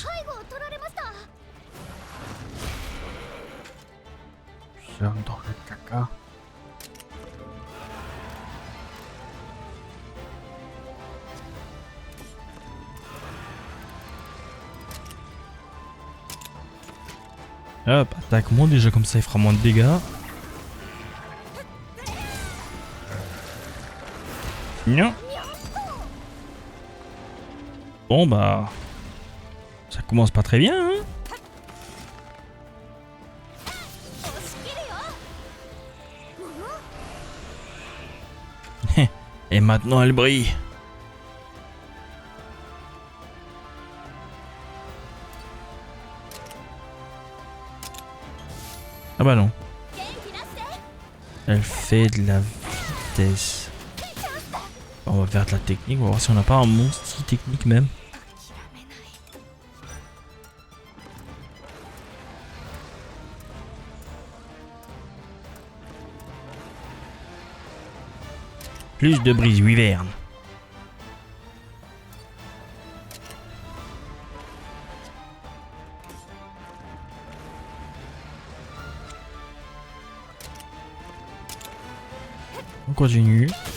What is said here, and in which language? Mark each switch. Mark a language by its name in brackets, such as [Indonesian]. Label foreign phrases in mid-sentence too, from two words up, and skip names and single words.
[Japanese] 背後を取られました。 [French] Sors dans le caca. Hop, attaque-moi déjà comme ça il fera moins de dégâts. Non. Bon bah... Ça commence pas très bien hein. [Japanese] 押し切るよ。 [French] Et maintenant elle brille. Ah bah non. [Japanese] 元気出して。 [French] Elle fait de la vitesse. On va faire de la technique, on va voir si on n'a pas un monstre technique même. [Japanese] 諦めない。 [French] Plus de brise wyvern. On continue.